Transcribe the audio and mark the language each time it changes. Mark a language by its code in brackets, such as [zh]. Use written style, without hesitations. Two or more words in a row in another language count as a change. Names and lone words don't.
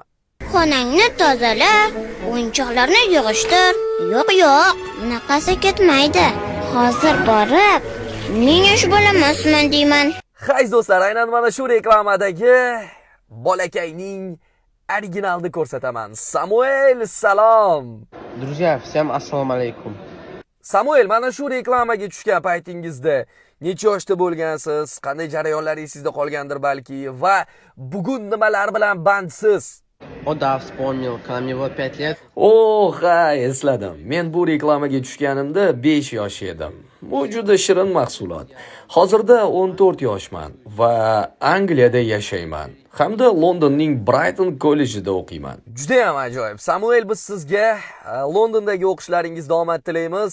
[uz] Xonangni tozala, o'yinchoqlarni yig'ishtir. Yo'q, bunaqasi ketmaydi. Hozir borib, men yosh bolamasman deyman. Hayz do'stlar, aynan mana shu reklamadagi bolakayning originalini ko'rsataman. Samuel, salom. [ru] Друзья, всем [uz] assalomu alaykum. Samuel, mana shu reklamaga tushgan paytingizda necha yoshda bo'lgansiz? Qanday jarayonlaringiz sizda qolgandir balki va bugun nimalar bilan bandsiz? [ru] О, да, вспомнил, когда мне было 5 лет. [uz] Ha, esladim. Men bu reklamaga tushganimda 5 yosh edim. Bu juda shirin mahsulot. Hozirda 14 yoshman va Angliyada yashayman. Hamda Londonning Brighton kollejida o'qiyman. Juda ham ajoyib. Samuel, biz sizga Londondagi o'qishlaringizda omad tilaymiz.